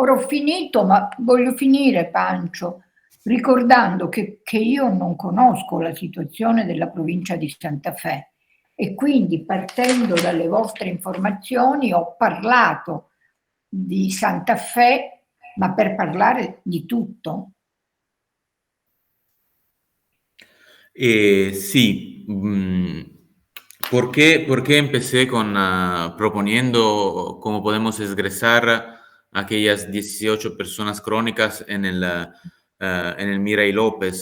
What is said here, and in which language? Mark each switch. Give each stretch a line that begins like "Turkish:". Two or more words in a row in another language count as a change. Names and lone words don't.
Italian: Ora ho finito, ma voglio finire, Pancio, ricordando che io non conosco la situazione della provincia di Santa Fe e quindi partendo dalle vostre informazioni ho parlato di Santa Fe, ma per parlare di tutto.
Spanish: Sí, ¿por qué empecé proponiendo cómo podemos esgresar a aquellas 18 personas crónicas en el Mirai López?